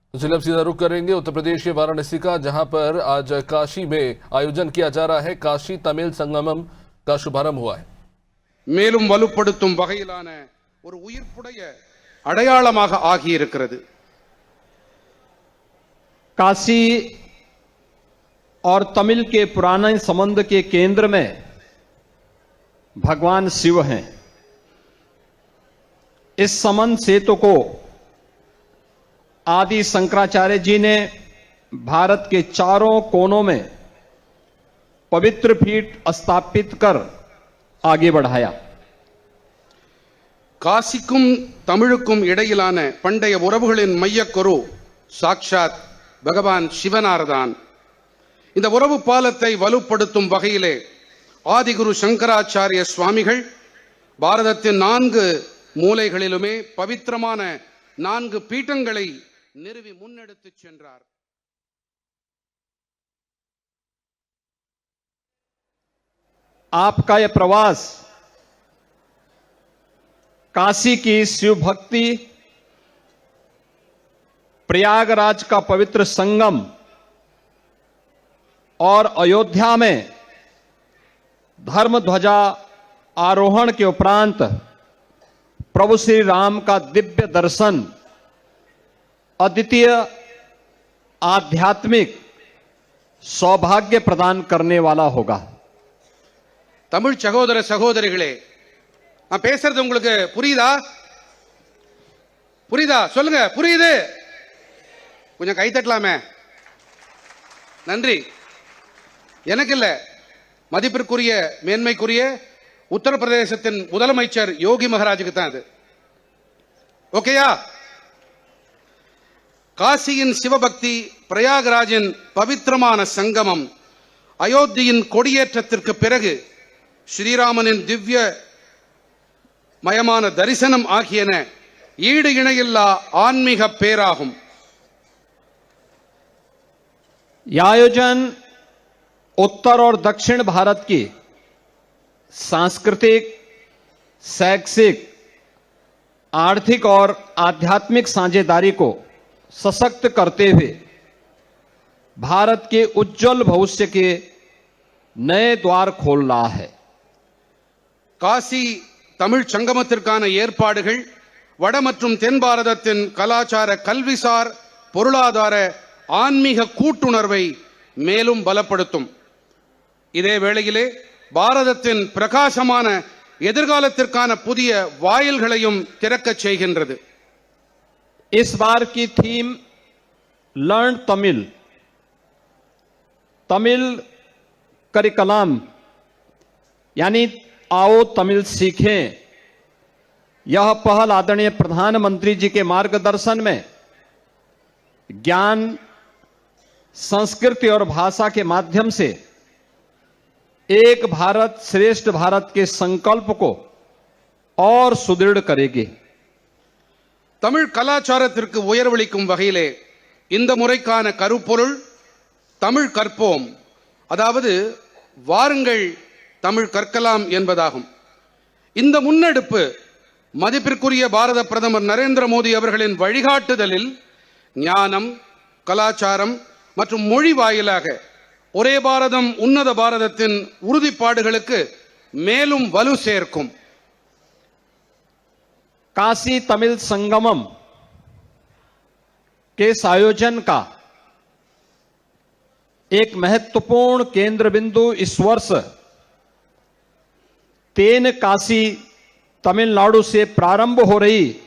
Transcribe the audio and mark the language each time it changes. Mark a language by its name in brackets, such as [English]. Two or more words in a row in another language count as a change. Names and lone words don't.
[Hindi] अब सीधा रुख करेंगे उत्तर प्रदेश के वाराणसी का, जहां पर आज काशी में आयोजन किया जा रहा है। काशी तमिल संगमम का शुभारंभ हुआ है। [Tamil] மேலும் வலுப்படுத்தும் வகையிலான ஒரு உயிர்ப்புடைய அடையாளமாக ஆகியிருக்கிறது। [Hindi] काशी और तमिल के पुराने संबंध के केंद्र में भगवान शिव हैं। इस संबंध सेतु को आदि शंकराचार्य जी ने भारत के चारों कोनों में पवित्र पीठ स्थापित कर आगे बढ़ाया। [Tamil] காசிக்கும் தமிழுக்கும் இடையிலான பண்டைய உறவுகளின் மையக்கரு சாக்ஷாத் பகவான் சிவனார்தான்। இந்த உறவு பாலத்தை வலுப்படுத்தும் வகையிலே ஆதிகுரு சங்கராச்சாரிய சுவாமிகள் பாரதத்தின் 4 மூலைகளிலுமே பவித்திரமான 4 பீட்டங்களை நிறுவி முன்னெடுத்துச் சென்றார்। [Hindi] आपका यह प्रवास काशी की शिव भक्ति, प्रयागराज का पवित्र संगम और अयोध्या में धर्म ध्वजा आरोहण के उपरांत प्रभु श्री राम का दिव्य दर्शन अद्वितीय आध्यात्मिक सौभाग्य प्रदान करने वाला होगा। [Tamil] தமிழ் சகோதர சகோதரிகளே, நான் பேசுறது உங்களுக்கு புரியுதா? புரியுதா? சொல்லுங்க, புரியுது? கொஞ்சம் கை தட்டலாமே, நன்றி. எனக்கு இல்ல, மதிப்பிற்குரிய மேன்மைக்குரிய உத்தரப்பிரதேசத்தின் முதலமைச்சர் யோகி மகாராஜுக்கு தான் அது. ஓகேயா? காசியின் சிவபக்தி, பிரயாகராஜின் பவித்திரமான சங்கமம், அயோத்தியின் கொடியேற்றத்திற்கு பிறகு ஸ்ரீராமனின் திவ்ய மயமான தரிசனம் ஆகியன ஈடு இணையில்லா ஆன்மீக பேராகும்। [Hindi] यह आयोजन उत्तर और दक्षिण भारत की सांस्कृतिक, शैक्षिक, आर्थिक और आध्यात्मिक साझेदारी को सशक्त करते हुए भारत के उज्जवल भविष्य के नए द्वार खोल रहा है। [Tamil] காசி தமிழ் சங்கமத்திற்கான ஏற்பாடுகள் வட மற்றும் தென் பாரதத்தின் கலாச்சார, கல்விசார், பொருளாதார, ஆன்மீக கூட்டுணர்வை மேலும் பலப்படுத்தும்। இதே வேளையிலே பாரதத்தின் பிரகாசமான எதிர்காலத்திற்கான புதிய வாயில்களையும் திறக்கச் செய்கின்றது। [Hindi] इस बार की थीम [English] learn Tamil, Tamil curriculum [Hindi] यानी आओ तमिल सीखें। यह पहल आदरणीय प्रधानमंत्री जी के मार्गदर्शन में ज्ञान, संस्कृति और भाषा के माध्यम से एक भारत श्रेष्ठ भारत के संकल्प को और सुदृढ़ करेगी। [Tamil] தமிழ் கலாச்சாரத்திற்கு உயர்வளிக்கும் வகையிலே இந்த முறைக்கான கருப்பொருள் தமிழ் கற்போம், அதாவது வாருங்கள் தமிழ் கற்கலாம் என்பதாகும்। இந்த முன்னெடுப்பு மதிப்பிற்குரிய பாரத பிரதமர் நரேந்திர மோடி அவர்களின் வழிகாட்டுதலில் ஞானம், கலாச்சாரம் மற்றும் மொழி வாயிலாக ஒரே பாரதம் உன்னத பாரதத்தின் உறுதிப்பாடுகளுக்கு மேலும் வலு சேர்க்கும்। [Hindi] काशी तमिल संगमम के इस आयोजन का एक महत्वपूर्ण केंद्र बिंदु इस वर्ष तेन काशी तमिलनाडु से प्रारंभ हो रही